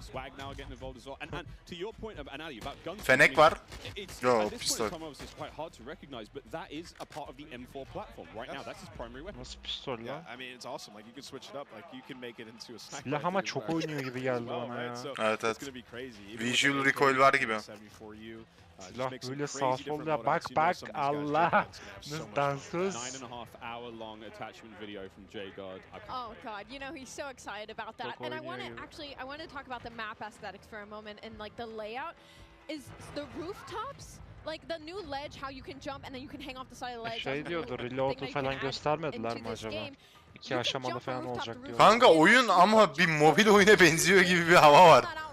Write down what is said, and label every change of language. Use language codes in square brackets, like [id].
[en] Swag now getting involved as well. And to your point about guns. [tr] Fenek var. [en] Yo, pistol. It's quite hard to recognize, but that is a part of the M4 platform right now. That's his primary weapon. [tr] Nasıl pistol ya? [en] I mean, it's awesome. Like you can switch it up. Like you can make it into a sniper. [tr] Silah ama çok oynuyor gibi geldi bana ya. Evet evet. Visual recoil var gibi. Silah böyle sağ sol ya. Bak bak Allah. Dansöz. [en] 9.5-hour long attachment video from G.O.A.T. Oh god, you know he's so excited about that. And I want to talk about the map aesthetics for a moment and like the layout is the rooftops. Like the new ledge, how you can jump and then you can hang off the side of the ledge. [tr] Şey diyordu, reload'u falan göstermediler mi acaba? 2 aşamalı falan olacak diyor. Kanka oyun ama bir mobil oyuna benziyor gibi bir hava var.